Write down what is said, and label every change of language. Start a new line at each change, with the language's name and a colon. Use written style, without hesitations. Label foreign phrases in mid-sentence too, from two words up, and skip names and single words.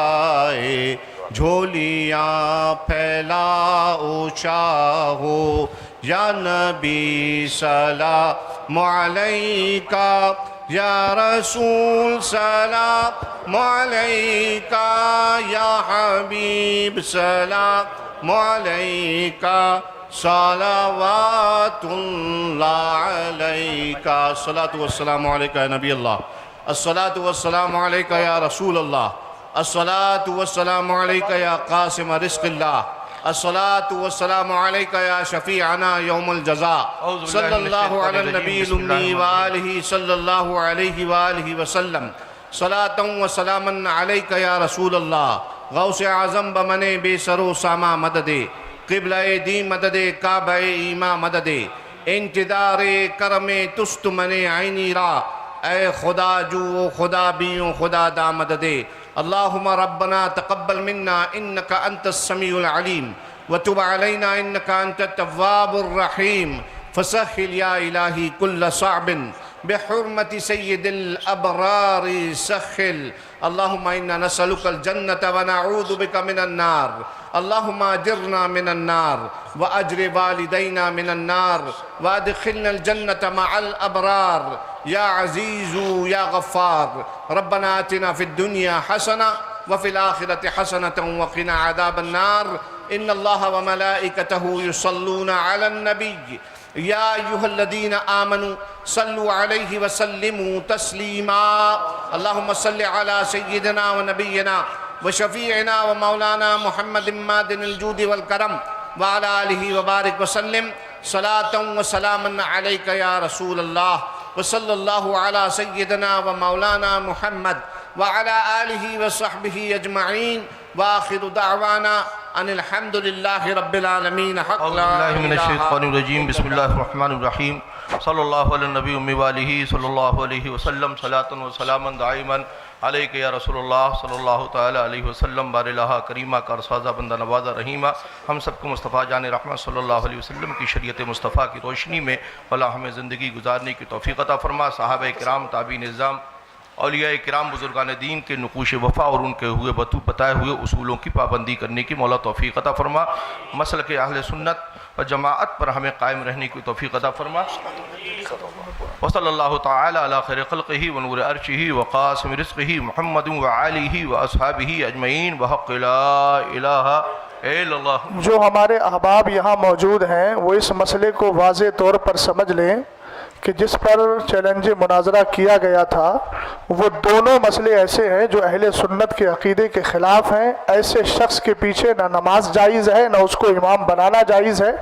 Punjabi: آئے، جھولیاں پھیلا او شاہو،
Arabic: يا نبي سلام عليك، يا رسول سلام عليك، يا حبيب سلام عليك، صلوات الله عليك. الصلاة والسلام عليك يا نبي الله، الصلاة والسلام عليك يا رسول الله، الصلاة والسلام عليك يا قاسم رزق الله, الصلاة والسلام عليك يا شفيعنا يوم الجزاء، صلى الله على النبي الأمي وآله صلى الله عليه وآله وسلم، صلاة وسلاما عليك يا رسول الله,
Persian: غوث اعظم بمن بی‌سر و سامان مددی، قبلهٔ دین مددی، کعبهٔ ایمان مددی، انتظار کرم توست منِ آئینی را، ای خدا جو خدا بیون خدا دا مددی.
Arabic: اللهم ربنا تقبل منا إنك أنت السميع العليم وتب علينا إنك أنت التواب الرحيم. فسهل يا إلهي كل صعب بحرمة سيد الأبرار سهل. اللهم إنا نسألك الجنة ونعوذ بك من النار. اللهم أجرنا من النار وأجر والدينا من النار وأدخلنا الجنة مع الأبرار يا عزيز يا غفار. ربنا آتنا في الدنيا حسنة وفي الآخرة حسنة وقنا عذاب النار. إن الله وملائكته يصلون على النبي يا أيها الذين آمنوا صلوا عليه وسلموا تسليما. اللهم صل على سيدنا ونبينا وشفيعنا ومولانا محمد معدن الجود والكرم وعلى آله وبارك وسلم صلاة وسلاما عليك يا رسول الله وصلى الله على سيدنا ومولانا محمد وعلى آله وصحبه أجمعين وآخر دعوانا أن الحمد لله رب العالمين. من الشيطان الرجيم بسم الله الرحمن الرحيم صلى الله على النبي الأمي وآله صلى الله عليه وسلم صلاة وسلاما دائما عليك يا رسول الله صلى الله تعالى عليه وسلم.
Urdu: بارِ الٰہا کریما کارسازا بندہ نوازا رحیما، ہم سب کو مصطفیٰ جانِ رحمت
Arabic: صلى الله عليه وسلم
Urdu: کی شریعتِ مصطفیٰ کی روشنی میں بھلا ہمیں زندگی گزارنے کی توفیق عطا فرما. صحابہ کرام، تابعین نظام، اولیاء کرام، بزرگانِ دین کے نقوشِ وفا اور ان کے ہوئے بتائے ہوئے اصولوں کی پابندی کرنے کی مولا توفیق عطا فرما. مسلک اہلِ سنت و جماعت پر ہمیں قائم رہنے کی توفیق عطا فرما.
Arabic: وصلى الله تعالى على خير خلقه ونور عرشه وقاسم رزقه محمد وآله وأصحابه أجمعين وبحق لا إله إلا الله.
Urdu: جو ہمارے احباب یہاں موجود ہیں وہ اس مسئلے کو واضح طور پر سمجھ لیں کہ جس پر چیلنج مناظرہ کیا گیا تھا وہ دونوں مسئلے ایسے ہیں جو اہلِ سنت کے عقیدے کے خلاف ہیں. ایسے شخص کے پیچھے نہ نماز جائز ہے نہ اس کو امام بنانا جائز ہے.